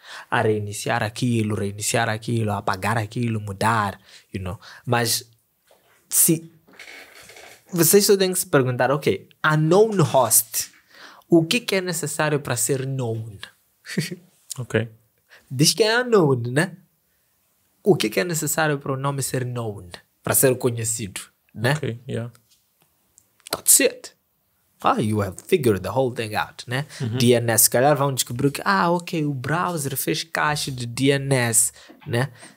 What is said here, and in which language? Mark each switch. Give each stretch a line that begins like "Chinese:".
Portuguese: A reiniciar aquilo, apagar aquilo, mudar, Mas se vocês só têm que se perguntar, unknown host, o que é necessário para ser known? Diz que é unknown, né? O que é necessário para o nome ser known? Para ser conhecido, né?
English: That's it. You have figured the whole thing out, né?
Portuguese: DNS, se calhar vão descobrir que, o browser fez cache de DNS, né?